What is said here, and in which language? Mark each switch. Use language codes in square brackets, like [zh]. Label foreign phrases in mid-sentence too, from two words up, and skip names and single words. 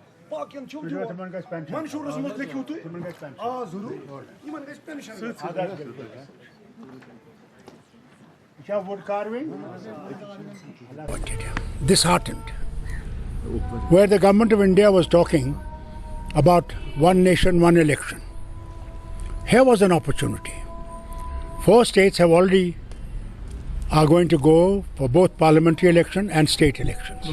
[ks] باقین چھو جو منشورس منٛز لیکھِو تُہۍ آ ضروٗر یِمن گژھِ پینشن [en] disheartened, where the government of India was talking about one nation, one election. Here was an opportunity. 4 states have already are going to go for both parliamentary election and state elections.